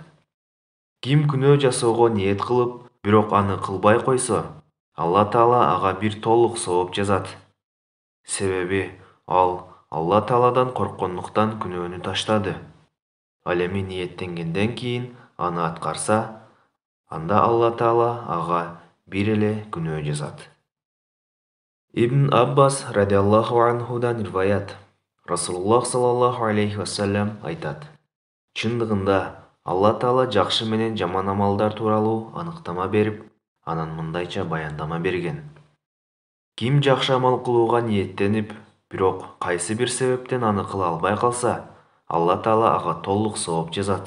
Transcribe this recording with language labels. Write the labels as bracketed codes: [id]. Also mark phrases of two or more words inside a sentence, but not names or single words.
[ky] Ким күнөө жасоого ниет кылып, бирок аны кылбай койсо, Алла Таала ага бир толук сооп жазат. Себеби ал Алла Тааладан корккондуктан күнөөнү таштады. Ал эми ниеттенгенден кийин аны аткарса, анда Алла Таала ага бир эле күнөө жазат. Ибн Аббас [ar] رضي الله عنه [ky] риваят. Расулуллах [ar] صلى الله عليه وسلم [ky] айтат. Чындыгында Алла Таала жакшы менен жаман амалдар тууралуу аныктама берип, анан мындайча баяндама берген. Ким жакшы амал кылууга ниеттенип, бирок кайсы бир себептен аны кыла албай калса, Алла Таала ага толук сооп жазат.